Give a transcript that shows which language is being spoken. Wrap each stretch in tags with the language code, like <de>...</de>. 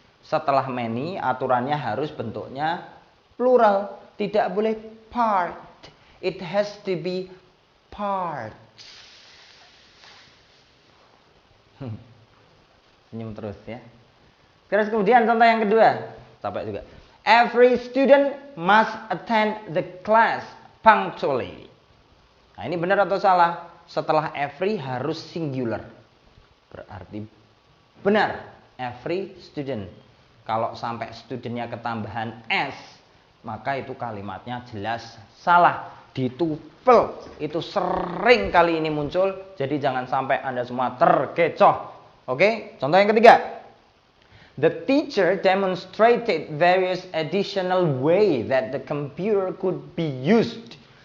<id>Setelah many aturannya harus bentuknya plural, tidak boleh part.</id> <en>It has to be parts.</en> <id>Senyum terus ya. Terus kemudian contoh yang kedua, capek juga.</id> <en>Every student must attend the class punctually.</en> <id>Nah, ini benar atau salah? Setelah every harus singular. Berarti benar.</id> <en>Every student.</en> <id>Kalau sampai studentnya ketambahan s, maka itu kalimatnya jelas salah. Di TOEFL itu sering kali ini muncul. Jadi jangan sampai Anda semua terkecoh. Oke, contoh yang ketiga.</id> <en>The teacher demonstrated various additional way that the computer could be used.</en>